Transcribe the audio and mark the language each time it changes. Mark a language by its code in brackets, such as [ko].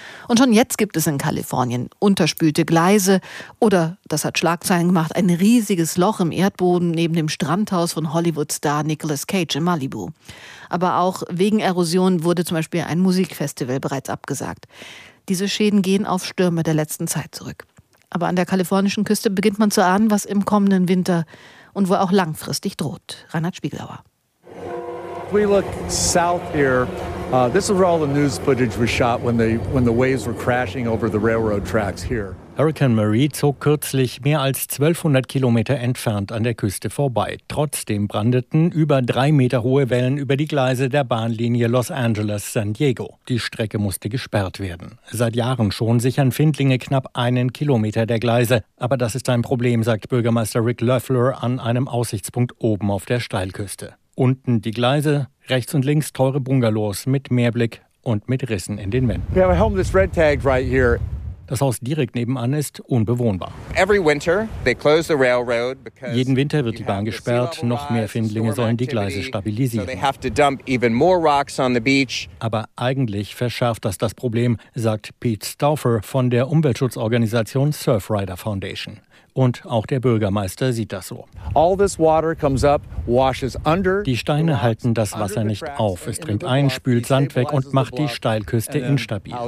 [de] Und schon jetzt gibt es in Kalifornien unterspülte Gleise oder, das hat Schlagzeilen gemacht, ein riesiges Loch im Erdboden neben dem Strandhaus von Hollywood-Star Nicolas Cage in Malibu. Aber auch wegen Erosion wurde zum Beispiel ein Musikfestival bereits abgesagt. Diese Schäden gehen auf Stürme der letzten Zeit zurück. Aber an der kalifornischen Küste beginnt man zu ahnen, was im kommenden Winter und wo auch langfristig droht. Reinhard Spiegelauer. [en] We look south here. This is where all the news footage was shot when the waves were crashing over the railroad tracks here. [de] Hurricane Marie zog kürzlich mehr als 1200 Kilometer entfernt an der Küste vorbei. Trotzdem brandeten über 3 Meter hohe Wellen über die Gleise der Bahnlinie Los Angeles-San Diego. Die Strecke musste gesperrt werden. Seit Jahren schon sichern Findlinge knapp 1 Kilometer der Gleise. Aber das ist ein Problem, sagt Bürgermeister Rick Loeffler an einem Aussichtspunkt oben auf der Steilküste. Unten die Gleise, rechts und links teure Bungalows mit Meerblick und mit Rissen in den Wänden. [en] We have a home that's red tagged right here. [de] Das Haus direkt nebenan ist unbewohnbar. [en] Every winter they close the railroad because [de] jeden Winter wird die Bahn gesperrt, noch mehr Findlinge sollen die Gleise stabilisieren. [en] So they have to dump even more rocks on the beach. [de] Aber eigentlich verschärft das das Problem, sagt Pete Stauffer von der Umweltschutzorganisation Surf Rider Foundation. Und auch der Bürgermeister sieht das so. [en] All this water comes up, washes under. [de] Die Steine halten das Wasser nicht auf. Es dringt ein, spült Sand weg und macht die Steilküste instabil.